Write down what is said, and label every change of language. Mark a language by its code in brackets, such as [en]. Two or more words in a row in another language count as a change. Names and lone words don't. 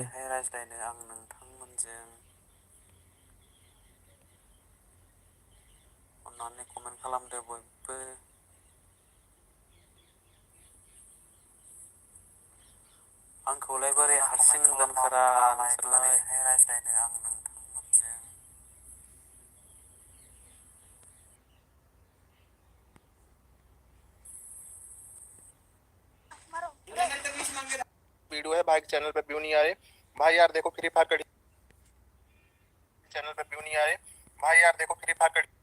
[brx] रायज्लायनो आं नोंथांमोनजों। अननानै कमेन्ट खालामदो बयबो। आंखौलाय बोरै हारसिं दोनखोरा नोंसोरलाय रायज्लायनो आं नोंथांमोनजों। [hi] वीडियो है भाई चैनल पे व्यू नहीं आ रहे भाई यार देखो फ्री फायर का चैनल पे व्यू नहीं आ रहे भाई यार देखो फ्री फायर का